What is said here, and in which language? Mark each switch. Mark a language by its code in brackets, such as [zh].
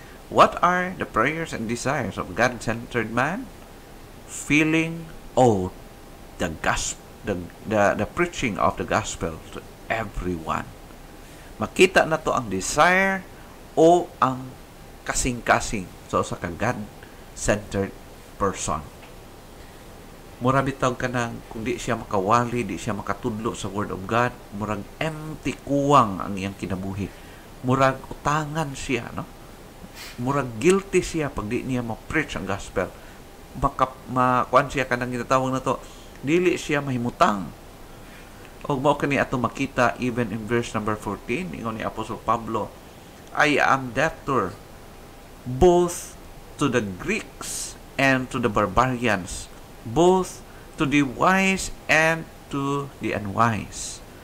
[en] What are the prayers and desires of God-centered man? Feeling the preaching of the gospel to everyone. [ceb] Makita na to ang desire o ang kasing-kasing sa ka God-centered person. Mura bitaw ka nang kung di siya makawali, di siya makatudlo sa Word of God, murag empty kuwang ang iyang kinabuhi. Murag utangan siya, no? Murag guilty siya pag di niya ma-preach ang gospel. Makuan siya kanang ginatawag na to, dili siya mahimutang. O mao kani ato makita even in verse number 14, ingon ni Apostle Pablo, [en] I am debtor both to the Greeks and to the barbarians, both to the wise and to the unwise.